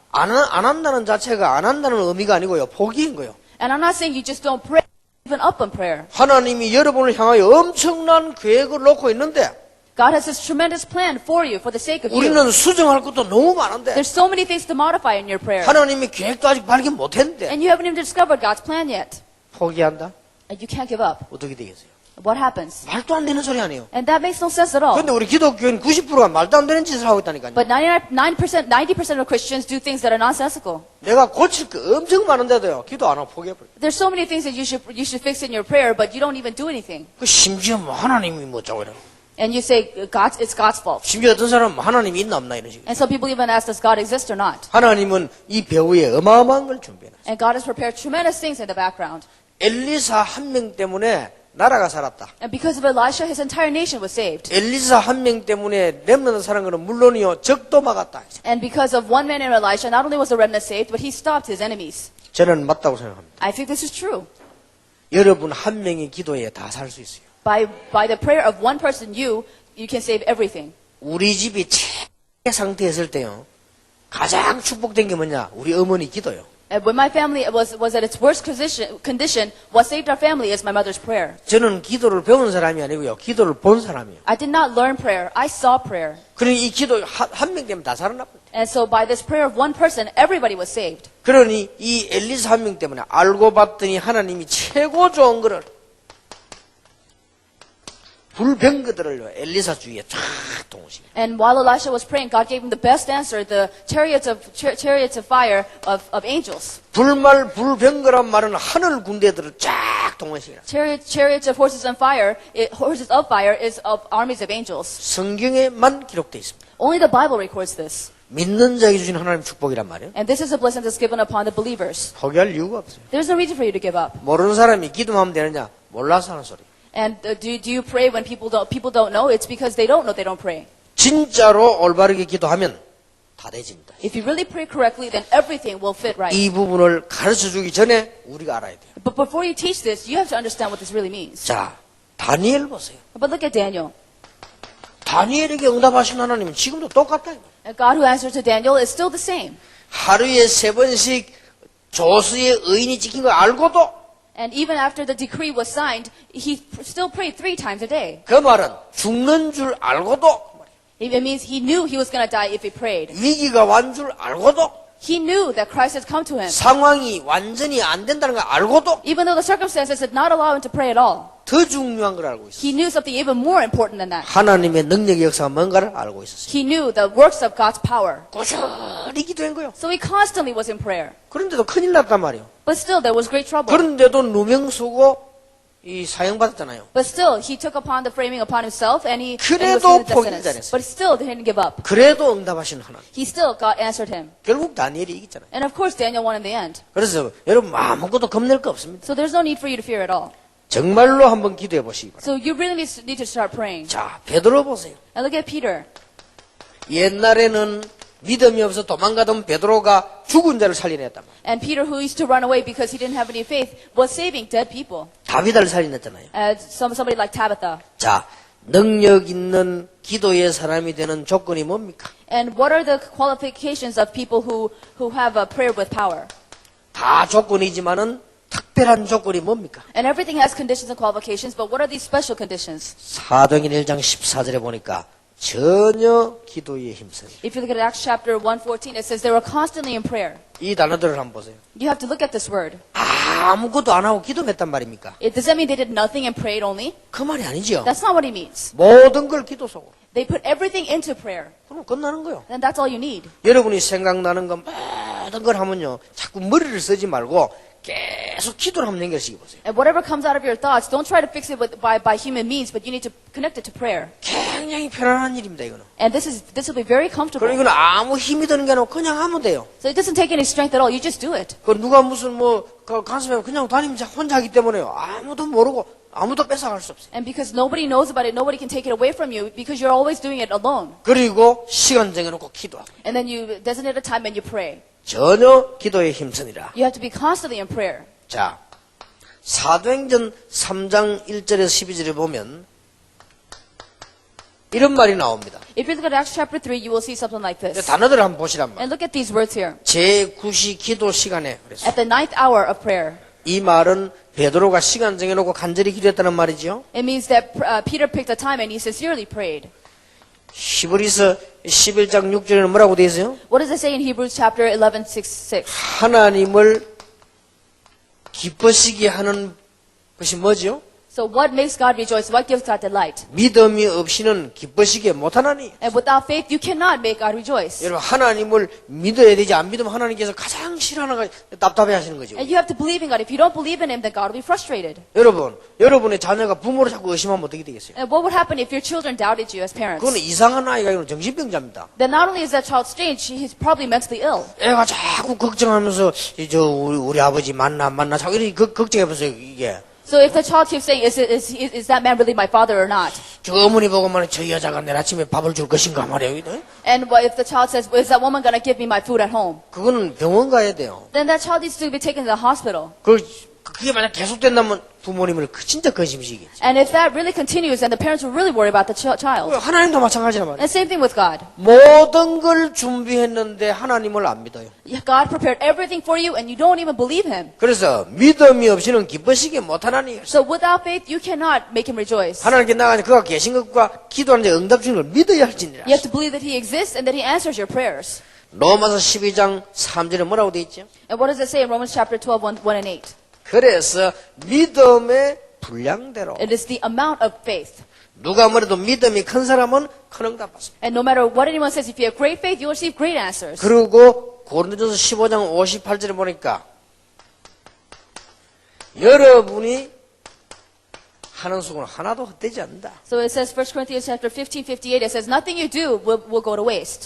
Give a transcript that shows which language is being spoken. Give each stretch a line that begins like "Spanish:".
Korean: 안 한다는 자체가 안 한다는 의미가 아니고요. 포기인 거예요.
English: And I'm not saying you just don't pray, even up on prayer.
Korean: 하나님이 여러분을 향하여 엄청난 계획을 놓고 있는데
English: God has this tremendous plan for you, for the sake of you.
Korean: 우리는 수정할 것도 너무 많은데
English: There's so many things to modify in your prayer.
Korean: 하나님이 계획도 아직 발견 못했는데
English: And you haven't even discovered God's plan yet.
Korean: 포기한다?
English: And you can't give up.
Korean: 어떻게 되겠어요?
English: What happens?
Korean: 말도 안 되는 소리 아니에요.
English: And that makes no sense at all.
Korean: 그런데 우리 기독교인 90%가 말도 안 되는 짓을 하고 있다니까요.
English: But 90% of Christians do things that are nonsensical.
Korean: 내가 고칠 거 엄청 많은데도요. 기도 안 하고 포기해버려요.
English: There's so many things that you should fix in your prayer, but you don't even do anything.
Korean: 그 심지어 뭐 하나님이 뭐 어쩌고 이래.
English: And you say it's God's fault.
Korean: 심지어 어떤 사람은 뭐 하나님이 있나 없나 이런 식으로.
English: And some people even ask, does God exist or not?
Korean: 하나님은 이 배후에 어마어마한 걸 준비해놨어요.
English: And God has prepared tremendous things in the background.
Korean: 엘리사 한 명 때문에 나라가 살았다.
English: And because of Elisha, his entire nation was saved.
Korean: 엘리사 한 명 때문에 렘넌트 사는 거는 물론이요. 적도 막았다.
English: And because of one man named Elisha, not only was the remnant saved, but he stopped his enemies.
Korean: 저는 맞다고 생각합니다.
English: I think this is true.
Korean: 여러분 한 명의 기도에 다 살 수 있어요.
English: By the prayer of one person, you can save everything.
Korean: 우리 집이 최악의 상태에 있을 때요. 가장 축복된 게 뭐냐? 우리 어머니 기도요.
English: And when my family was at its worst condition, what saved our family is my mother's prayer.
Korean: 저는 기도를 배운 사람이 아니고요. 기도를 본 사람이에요.
English: I did not learn prayer. I saw prayer.
Korean: 그러니 이 기도 한 명 때문에 다 살아났거든요.
English: And so by this prayer of one person, everybody was saved.
Korean: 그러니 이 엘리사 한 명 때문에 알고 봤더니 하나님이 최고 좋은 거를 불병거들을 엘리사 주위에 쫙 동시에.
English: And while Elisha was praying, God gave him the best answer, the chariots of fire of angels.
Korean: 불말 불병거란 말은 하늘 군대들을 쫙 동원시키라.
English: Chariots of horses of fire is of armies of angels.
Korean: 성경에만 기록되어 있습니다.
English: Only the Bible records this.
Korean: 믿는 자에게 주신 하나님 축복이란 말이에요.
English: And this is a blessing that's given upon the believers.
Korean: 포기할 이유가 없어요.
English: There's no reason for you to give up.
Korean: 모르는 사람이 기도하면 되느냐? 몰라서 하는 소리.
English: And do you pray when people don't know? It's because they don't know they don't pray.
Korean: 진짜로 올바르게 기도하면 다 되집니다.
English: If you really pray correctly, then everything will fit right.
Korean: 이 부분을 가르쳐주기 전에 우리가 알아야 돼요.
English: But before you teach this, you have to understand what this really means.
Korean: 자, 다니엘 보세요.
English: But look at Daniel.
Korean: 다니엘에게 응답하신 하나님은 지금도 똑같다.
English: And God who answered to Daniel is still the same.
Korean: 하루에 3번씩 조수의 의인이 지킨 걸 알고도
English: And even after the decree was signed, he still prayed 3 times a day.
Korean: 그 말은 죽는 줄 알고도
English: It means he knew he was going to die if he prayed.
Korean: 위기가 완 줄 알고도
English: He knew that Christ had come to him.
Korean: 상황이 완전히 안 된다는 걸 알고도
English: Even though the circumstances did not allow him to pray at all.
Korean: 더 중요한 걸 알고 있어요.
English: He knew something even more important than that.
Korean: 하나님의 능력의 역사가 뭔가를 알고 있었어요.
English: He knew the works of God's power.
Korean: 꾸준히 기도한 거예요.
English: So he constantly was in prayer.
Korean: 그런데도 큰일 났단 말이에요.
English: But still, there was great trouble.
Korean: 그런데도 누명 쓰고 이 사형받았잖아요.
English: But still, he took upon the framing upon himself, and he was
Korean: 그래도
English: death
Korean: 포기를
English: sentence.
Korean: 잘했어요.
English: But still, they didn't give up.
Korean: 그래도 응답하시는 하나님.
English: He still God answered him.
Korean: 결국 다니엘이 이겼잖아요.
English: And of course, Daniel won in the end.
Korean: 그래서 여러분 아무것도 겁낼 거 없습니다.
English: So there's no need for you to fear at all.
Korean: 정말로 한번 기도해 보시기 바랍니다.
English: So you really need to start praying.
Korean: 자, 베드로 보세요.
English: And look at Peter.
Korean: 옛날에는 믿음이 없어 도망가던 베드로가 죽은 자를 살려냈단 말이에요.
English: And Peter, who used to run away because he didn't have any faith, was saving dead people.
Korean: 다비다를 살려냈잖아요.
English: Somebody like Tabitha.
Korean: 자, 능력 있는 기도의 사람이 되는 조건이 뭡니까?
English: And what are the qualifications of people who have a prayer with power?
Korean: 다 조건이지만은 특별한 조건이 뭡니까?
English: And everything has conditions and qualifications, but what are these special conditions?
Korean: 사도행전 1장 14절에 보니까 전혀 기도에 힘써요.
English: If you look at Acts chapter 1:14, it says they were constantly in prayer.
Korean: 이 단어들을 한번 보세요.
English: You have to look at this word.
Korean: 아무것도 안 하고 기도했단 말입니까?
English: Does that mean they did nothing and prayed only?
Korean: 그 말이 아니죠.
English: That's not what he means.
Korean: 모든 걸 기도 속으로.
English: They put everything into prayer.
Korean: 그럼 끝나는 거예요.
English: And that's all you need.
Korean: 여러분이 생각나는 건 모든 걸 하면요. 자꾸 머리를 쓰지 말고 계속 기도를 한번 연결시켜 보세요.
English: And whatever comes out of your thoughts, don't try to fix it by human means, but you need to connect it to prayer.
Korean: 계속 굉장히 편안한 일입니다, 이거는.
English: And this will be very
Korean: 그리고
English: comfortable.
Korean: 이거는 아무 힘이 드는 게 아니고 그냥 하면 돼요.
English: So it doesn't take any strength at all. You just do it.
Korean: 그 누가 무슨 가슴에 그냥 다니면 혼자 하기 때문에요. 아무도 모르고 아무도 뺏어갈 수 없어요.
English: And because nobody knows about it, nobody can take it away from you because you're always doing it alone.
Korean: 그리고 시간 정해놓고 기도하고
English: And then you designate a time and you pray.
Korean: 전혀 기도에 힘쓰니라.
English: You have to be constantly in prayer.
Korean: 자, 사도행전 3장 1절에서 12절에 보면 이런 말이 나옵니다.
English: If you look at Acts chapter 3, you will see something like
Korean: 이제
English: this.
Korean: 단어들을 한번 보시란 말이에요.
English: And look at these words here.
Korean: 제9시 기도 시간에 그랬어요.
English: At the 9th hour of prayer.
Korean: 이 말은 베드로가 시간 정해놓고 간절히 기도했다는 말이죠.
English: It means that Peter picked a time and he sincerely prayed.
Korean: 히브리서 11장 6절에는 뭐라고 되어 있어요?
English: What does it say in Hebrews chapter 11:6?
Korean: 하나님을 기뻐시게 하는 것이 뭐죠?
English: So what makes God rejoice? What gives God delight?
Korean: 믿음이 없이는 기뻐시게 못하나니.
English: And without faith, you cannot make God rejoice.
Korean: 여러분 하나님을 믿어야 되지 안 믿으면 하나님께서 가장 싫어하는 거 답답해 하시는 거죠.
English: And you have to believe in God. If you don't believe in Him, then God will be frustrated.
Korean: 여러분의 자녀가 부모를 자꾸 의심하면 어떻게 되겠어요?
English: And what would happen if your children doubted you as parents?
Korean: 그건 이상한 아이가 아니라 정신병자입니다.
English: Then not only is that child strange, he's probably mentally ill.
Korean: 애가 자꾸 걱정하면서 우리 아버지 만나 자꾸 이렇게 걱정해보세요 이게.
English: So if the child keeps saying, is that man really my father or not?
Korean: 저 어머니 보고 말해 저 여자가 내일 아침에 밥을 줄 것인가 말이에요.
English: And what if the child says, is that woman going to give me my food at home?
Korean: 그거는 병원 가야 돼요.
English: Then that child needs to be taken to the hospital.
Korean: 그게 만약 계속된다면 부모님을 진짜 근심시키겠지.
English: And if that really continues, then the parents will really worry about the child.
Korean: 하나님도 마찬가지란 말이에요.
English: And same thing with God.
Korean: 모든 걸 준비했는데 하나님을 안 믿어요.
English: God prepared everything for you and you don't even believe Him.
Korean: 그래서 믿음이 없이는 기뻐시게 못하나니.
English: So without faith, you cannot make Him rejoice.
Korean: 하나님께 나가서 그가 계신 것과 기도하는 데 응답 주는 걸 믿어야 할지니라.
English: You have to believe that He exists and that He answers your prayers.
Korean: 로마서 12장 3절에 뭐라고 되어 있죠?
English: And what does it say in Romans chapter 12, 1 and 8?
Korean: 그래서 믿음의 분량대로
English: It is the amount of faith.
Korean: 누가 뭐래도 믿음이 큰 사람은 큰 응답 받습니다.
English: And no matter what anyone says, if you have great faith, you will receive great answers.
Korean: 그리고 고린도전서 15장 58절에 보니까 여러분이 하는 수고는 하나도 헛되지 않는다.
English: So it says 1 Corinthians chapter 15:58, it says nothing you do will go to waste.